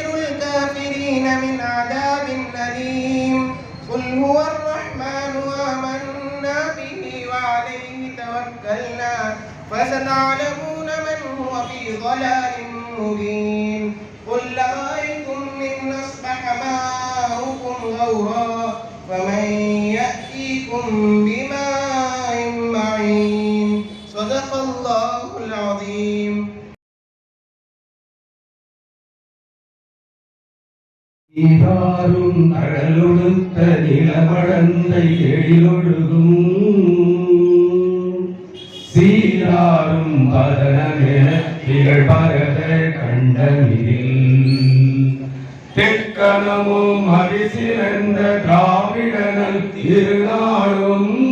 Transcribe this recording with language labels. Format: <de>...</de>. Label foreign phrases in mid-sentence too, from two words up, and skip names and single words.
<ar>الكافرين من عذاب أليم قل هو الرحمن آمنا به وعليه توكلنا فستعلمون من هو في ضلال مبين قل أرأيتم إن أصبح ماؤكم غورا فمن يأتيكم بماء معين صدق الله العظيم.</ar> <ta>ஈராரும் கடலொடுத்த நிலமடந்தை எழிலொழுகும் சீராரும் பதனமென திகழ்பரத கண்டமிதில் தெற்கனமும் அரிசிறந்த திராவிடனல் திருநாளும்</ta>